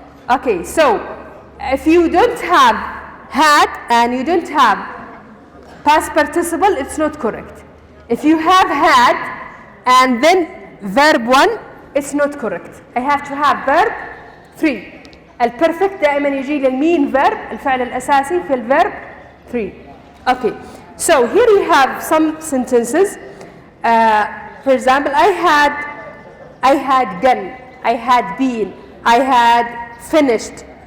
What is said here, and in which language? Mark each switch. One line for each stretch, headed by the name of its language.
English: Okay, so if you don't have had and you don't have past participle, it's not correct. If you have had and then verb 1, it's not correct. I have to have verb 3.
Arabic: البرفكت دائما يجي للمين verb الفعل الأساسي في الverb 3.
English: Okay, so here you have some sentences. For example, I had gone, I had been, I had finished.